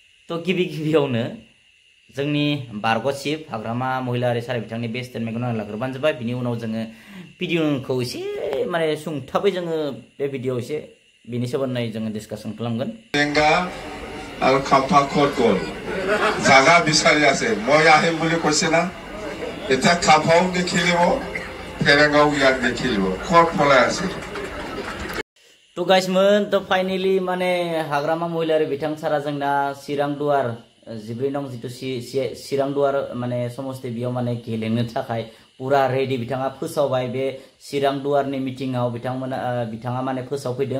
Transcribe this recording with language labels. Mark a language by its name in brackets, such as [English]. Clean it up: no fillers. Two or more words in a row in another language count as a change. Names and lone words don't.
[Bodo] तो गिबि गिबियावनो जोंनि बारग' चिफ हाग्रामा महिलारि सार बिथांनि बे स्टेटमेन्टखौ लाग्रोबानो जाबाय। बिनि उनाव जोङो भिडिअखौ एसे माने सुंथाबै जोङो बे भिडिअ एसे बिनि सोमोन्दै जोङो डिसकासन खालामगोन। आरो खाम्फा खरगल जागा बिसारि [Assamese] আছে মই আহিম বুলি কৈছে না এটা খাম্পাও দেখিলিব ফেৰেঙাও ইয়াত দেখিলিব খৰ ফলাই আছে। [Bodo] तो गाइसमोन तो फाइनली माने हाग्रामा महिलारि बिथां सारा जोंना चिरां दुवार 14 नं जितु चिरां दुवार माने समस्ति बियाव माने गेलेनो थाखाय पूरा रेडी बिथाङा फोसावबाय। बे चिरां दुवारनि मिटिंआव बिथाङा माने फोसावफैदों।